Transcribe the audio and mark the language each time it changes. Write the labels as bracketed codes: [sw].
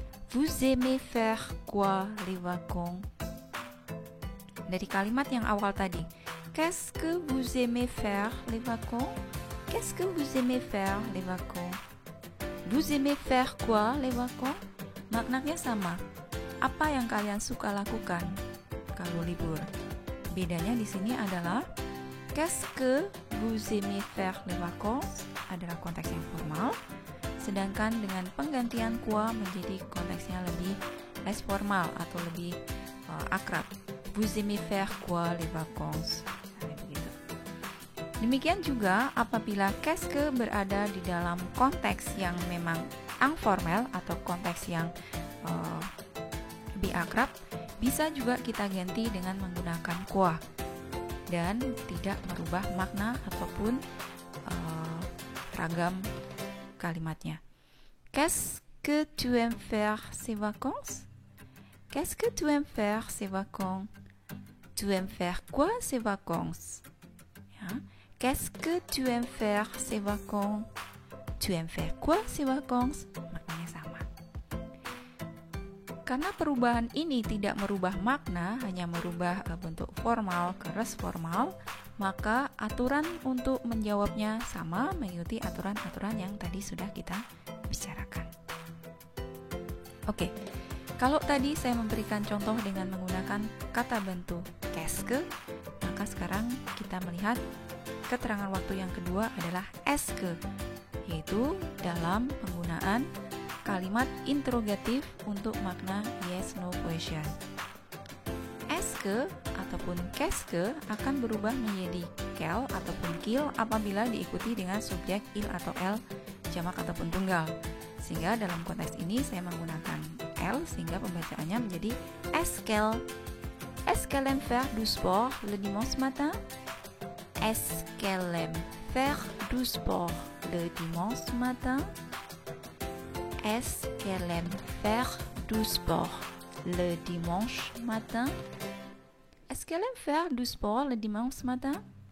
[fr] Vous aimez faire quoi les vacances? [id] Dari kalimat yang awal tadi, [fr] qu'est-ce que vous aimez faire les vacances? Qu'est-ce que vous aimez faire les vacances? Vous aimez faire quoi les vacances? [id] Maknanya sama. Apa yang kalian suka lakukan kalau libur? Bedanya di sini adalah [fr] qu'est-ce que vous aimez faire les vacances [id] adalah konteks yang formal, sedangkan dengan penggantian quoi menjadi konteksnya lebih [en] less formal [id] atau lebih akrab. [fr] Vous aimez faire quoi les vacances? [id] Demikian juga apabila qu'est-ce que berada di dalam konteks yang memang informal atau konteks yang lebih akrab, bisa juga kita ganti dengan menggunakan quoi dan tidak merubah makna ataupun ragam kalimatnya. [fr] Qu'est-ce que tu aimes faire ces vacances? Qu'est-ce que tu aimes faire ces vacances? Tu aimes faire quoi ces vacances? Ya. Qu'est-ce que tu aimes faire ces vacances? Tu aimes faire quoi ces vacances? [id] Maknanya sama. Karena perubahan ini tidak merubah makna, hanya merubah bentuk formal ke less formal, maka aturan untuk menjawabnya sama, mengikuti aturan-aturan yang tadi sudah kita bicarakan. Oke, kalau tadi saya memberikan contoh dengan menggunakan kata bantu qu'est-ce que, maka sekarang kita melihat keterangan waktu yang kedua adalah est-ce que, yaitu dalam penggunaan kalimat interrogatif untuk makna [en] yes/no question. [id] Est-ce que ataupun qu'est-ce que akan berubah menjadi quel ataupun qu'il apabila diikuti dengan subjek il atau elle jamak ataupun tunggal. Sehingga dalam konteks ini saya menggunakan elle sehingga pembacaannya menjadi [fr] est-ce qu'elle aime faire du sport le dimanche matin? Est-ce qu'elle aime faire du sport le dimanche matin? Est-ce qu'elle aime faire du sport le dimanche matin? Est-ce qu'elle aime faire du sport le dimanche matin?